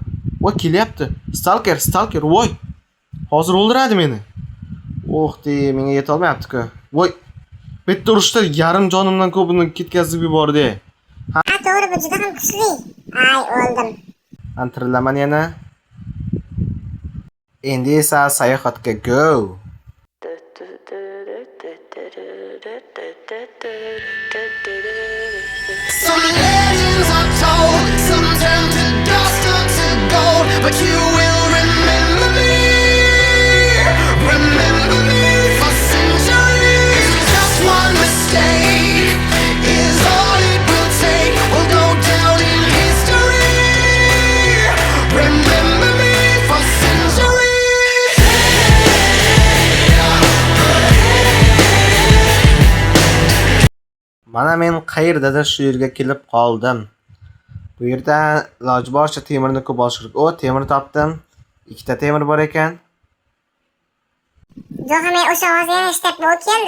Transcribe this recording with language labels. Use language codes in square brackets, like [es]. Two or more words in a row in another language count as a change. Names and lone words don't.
[uz] Voy, kelyapti. Stalker, voy. Hozir o'ldiradi meni. Menga yeta olmayapti-ku. Voy. Bitta urushda yarim jonimdan ko'pini ketkazib yubordi. Ha, to'g'ri, bu juda ham kuchli. Ay, o'ldim. Antirillaman yana. Endi esa sayohatga go. [en] Some legends are told, some turn to dust or to gold, but you will remember me for centuries. Just one mistake is all it will take. We'll go down in history. Remember me for centuries. [uz] Mana men qayerdadir shu yerga kelib qoldim. Bu yerda iloji boricha temirni ko'p olish kerak. Temir topdim. 2 ta temir bor ekan. Jo'xa, men o'sha ovozni yana eshityapman, u keldi.